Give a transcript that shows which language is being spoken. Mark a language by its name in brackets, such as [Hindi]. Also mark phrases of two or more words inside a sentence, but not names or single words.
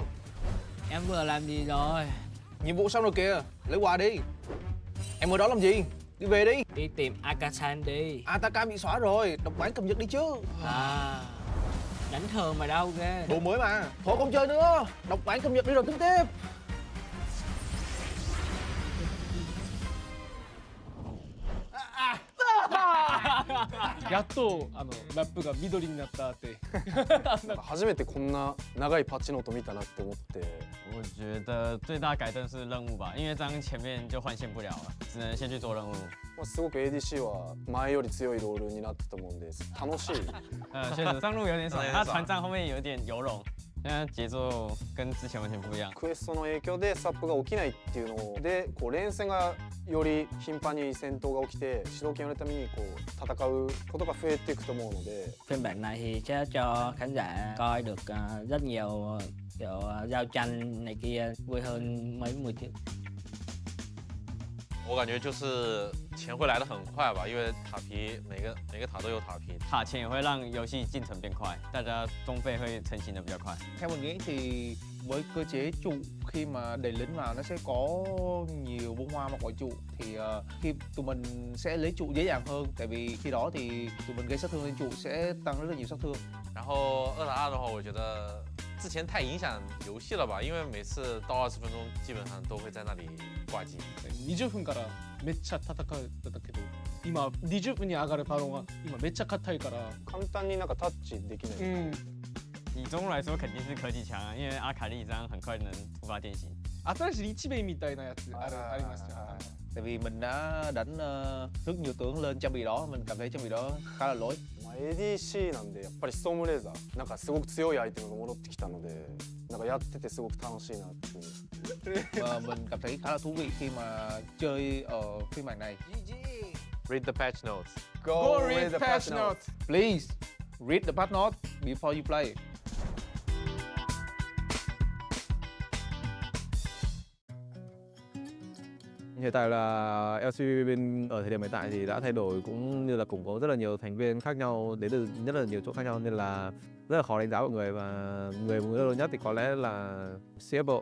[Vietnamese] Em vừa làm gì rồi? Nhiệm vụ xong rồi kìa, lấy quà đi. Em ở đó làm gì? Đi về đi. Đi tìm Akasan đi. Ataka bị xóa rồi, độc bản cập nhật đi chứ. À, đánh thường mà đâu ghê. Đồ mới mà. Thôi không chơi nữa, độc bản cập nhật đi rồi tính tiếp. [Japanese] やっとラップが緑になったって初めてこんな長いパッチノート見たなって思って。 [Chinese] 我觉得最大改正是任务吧，因为这样前面就换线不了了，只能先去做任务。 [Japanese] すごく ADC は前より強いロールになってたと思うんで楽しい。 [Chinese] 确实上路有点爽，他团战后面有点游龙，现在节奏跟之前完全不一样。 [Japanese] クエストの影響でスタップが起きないっていうので、こう連戦がより頻繁に戦闘が起きて主導権を得るためにこう戦うことが増えていくと思うので。 [Vietnamese] Phiên bản này thì sẽ cho khán giả coi được rất nhiều kiểu giao tranh này kia vui hơn mấy mùa trước. [Chinese] 我感觉就是钱会来得很快吧，因为塔皮每个塔都有塔皮，塔钱也会让游戏进程变快，大家中费会成型的比较快。 [Vietnamese] Theo mình nghĩ thì với cơ chế trụ khi mà đẩy lính vào nó sẽ có nhiều bông hoa mà gọi trụ thì khi tụi mình sẽ lấy trụ dễ dàng hơn, tại vì khi đó thì tụi mình gây sát thương lên trụ sẽ tăng rất là nhiều sát thương. [Chinese] 然后2打2的话，我觉得之前太影响游戏了吧，因为每次到20分钟基本上都会在那里挂机。 [Japanese] 20 分からめっちゃ戦ってたけど今20分に上がるパロンが今めっちゃ硬いから簡単になんかタッチできない。 [Chinese] 以中路来说肯定是科技强啊，因为阿卡丽这样很快能突发变形。 [Japanese] 新しいリチベイみたいなやつありますよ。 [Vietnamese] Tại vì mình đã đánh rất nhiều tướng lên trang bị đó, mình cảm thấy trang bị đó khá là lỗi. [Japanese] 前 ADC なんでやっぱりストームレーザーなんかすごく強いアイテムが戻ってきたのでなんかやっててすごく楽しいなっていう [Vietnamese] Và mình cảm thấy khá là thú vị khi mà chơi ở phiên bản này. [English] Read the patch notes. Go read the patch notes. Please read the patch note before you play. [Vietnamese] Hiện tại là LCP bên ở thời điểm hiện tại thì đã thay đổi cũng như là củng cố rất là nhiều thành viên khác nhau đến từ rất là nhiều chỗ khác nhau nên là rất là khó đánh giá mọi người và người muốn lâu nhất thì có lẽ là CFO.